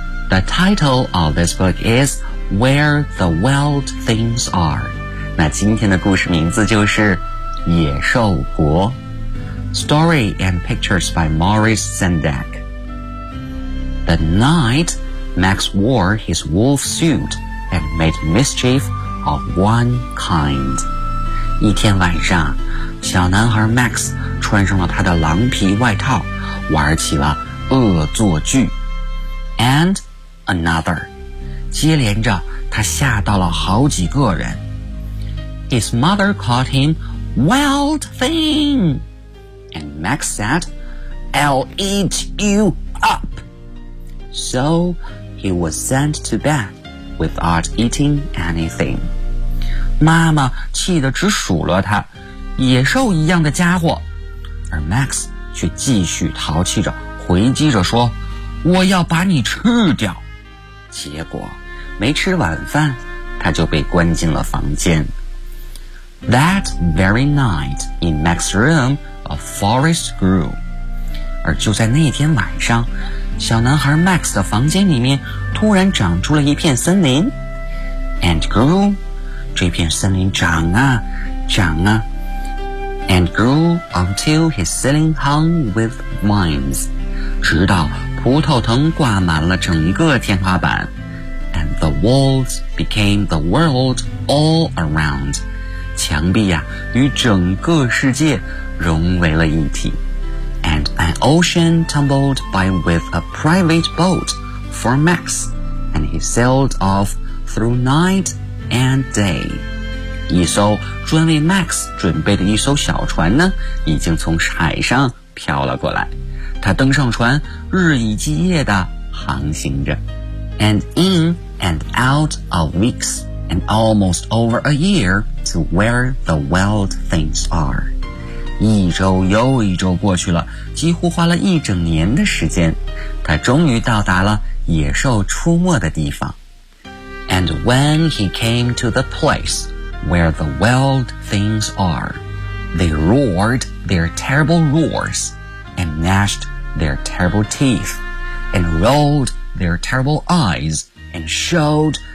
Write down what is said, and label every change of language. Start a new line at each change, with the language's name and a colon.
English: The title of this book is Where the Wild Things Are.
Chinese: 那今天的故事名字就是《野兽国》。
English: Story and pictures by Maurice Sendak. The night Max wore his wolf suit and made mischief of one kind.
Chinese: 一天晚上，小男孩 Max 穿上了他的狼皮外套，玩起了恶作剧。
English: And another.
Chinese: 接连着，他吓到了好几个人。
English: His mother called him Wild Thing. And Max said, I'll eat you up. So he was sent to bed without eating anything.
Chinese: 妈妈气得直数落他，野兽一样的家伙。而 Max 却继续淘气着，回击着说，我要把你吃掉。结果没吃晚饭，他就被关进了房间。
English: That very night, in Max's room, a forest grew.
Chinese: 而就在那天晚上，小男孩 Max 的房间里面突然长出了一片森林。
English: And grew,
Chinese: 这片森林长啊，长啊。
English: And grew until his ceiling hung with vines.
Chinese: 直到葡萄藤挂满了整个天花板。
English: And the walls became the world all around.
Chinese: 墙壁呀，与整个世界融为了一体。
English: And an ocean tumbled by with a private boat for Max, and he sailed off through night and day.
Chinese: 一艘专为 Max 准备的一艘小船呢，已经从海上飘了过来。他登上船，日以继夜地航行着。
English: And in and out of weeks. And almost over a year to where the wild things are.
Chinese: 一周又一周过去了，几乎花了一整年的时间，他终于到达了野兽出没的地方。
English: And when he came to the place where the wild things are, they roared their terrible roars, and gnashed their terrible teeth, and rolled their terrible eyes, and showed.